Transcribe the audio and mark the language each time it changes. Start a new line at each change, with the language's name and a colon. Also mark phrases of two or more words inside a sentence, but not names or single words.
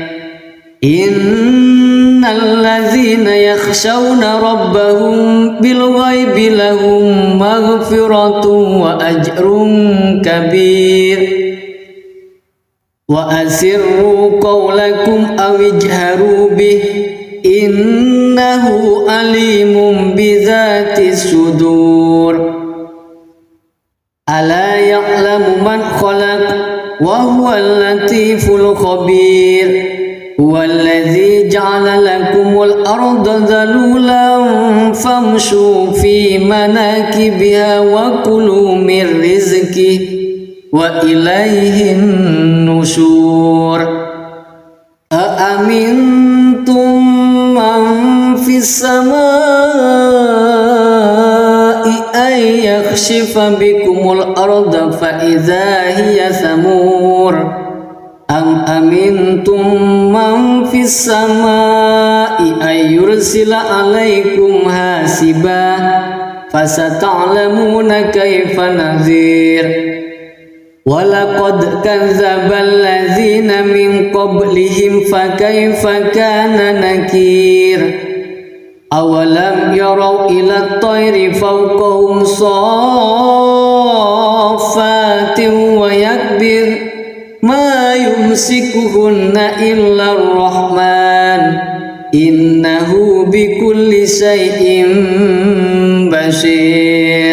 Arabic: إن الذين يخشون ربهم بالغيب لهم مغفرة وأجر كبير وأسروا قولكم أو اجهروا به إنه عليم بذات الصدور. ألا يعلم من خلق وهو اللطيف الخبير. هو الذي جعل لكم الأرض ذلولا فامشوا في مناكبها وكلوا من رزقه وإليه النشور. أأمنتم من في السماء أن يخسف بكم الأرض فإذا هي تمور. أم أمنتم من في السماء أن يرسل عليكم حاصبا فستعلمون كيف نذير. ولقد كذب الذين من قبلهم فكيف كان نكير. أولم يروا إلى الطير فوقهم صافات ويقبضن ما يمسكهن إلا الرحمن إنه بكل شيء بصير.